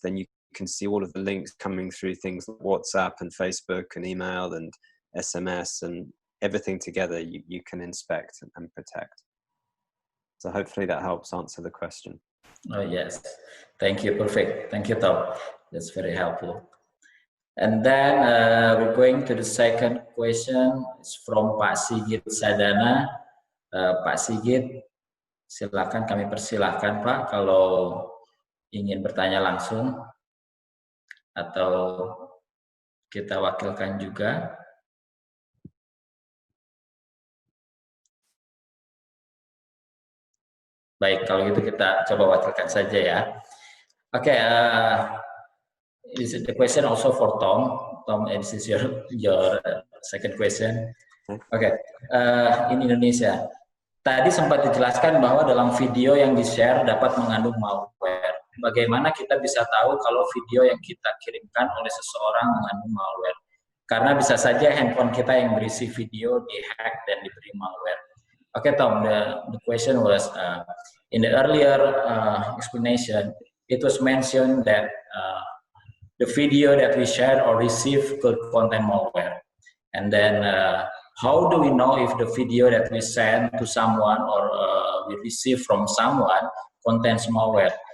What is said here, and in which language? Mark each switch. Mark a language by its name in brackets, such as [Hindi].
[English] Then you can see all of the links coming through things like WhatsApp and Facebook and email and SMS and everything together you can inspect and protect. So hopefully that helps answer the question. Oh, yes. Thank you. Perfect. Thank you, Tom. That's very helpful. And then we're going to the second question. It's from Pak Sigit Sadana. [Indonesian] Pak Sigit, silakan, kami persilahkan Pak kalau ingin bertanya langsung atau kita wakilkan juga. Baik, kalau gitu kita coba wakilkan saja ya. [English] Oke, is the question also for Tom? Tom, this is your second question. Oke, in Indonesia. [Indonesian] Tadi sempat dijelaskan bahwa dalam video yang di-share dapat mengandung malware. Bagaimana kita bisa tahu kalau video yang kita kirimkan oleh seseorang mengandung malware? Karena bisa saja handphone kita yang berisi video di-hack dan diberi malware. [English] Okay, Tom, the question was, in the earlier explanation, it was mentioned that the video that we share or receive could contain malware. And then how do we know if the video that we send to someone or we receive from someone contains malware?